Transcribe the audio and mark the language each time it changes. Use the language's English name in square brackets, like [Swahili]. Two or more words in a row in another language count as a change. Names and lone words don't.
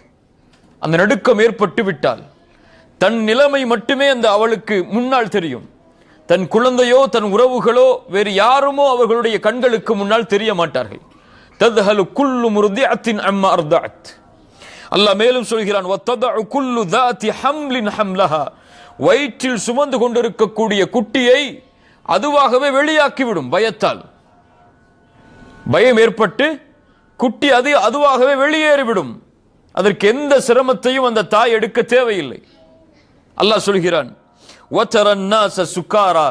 [Tamil] அந்த நடுக்கம் ஏற்பட்டு விட்டால் தன் நிலைமை மட்டுமே அந்த அவளுக்கு முன்னால் தெரியும். தன் குழந்தையோ தன் உறவுகளோ வேறு யாருமோ அவர்களுடைய கண்களுக்கு முன்னால் தெரிய மாட்டார்கள். [Arabic] تذهل كل مرضعة عما أرضعت. [Tamil] அல்லாஹ் மேலும் சொல்கிறான், [Arabic] وتضع كل ذات حمل حملها. [Tamil] வயிற்றில் சுமந்து கொண்டிருக்கக்கூடிய குட்டியை அதுவாகவே வெளியாக்கிவிடும். பயத்தால் பயம் ஏற்பட்டு குட்டி அதுவாகவே வெளியேறிவிடும். அதற்கு எந்த சிரமத்தையும் அந்த தாய் எடுக்க தேவையில்லை. அல்லாஹ் சொல்கிறான், [Arabic] وترى الناس سكارى.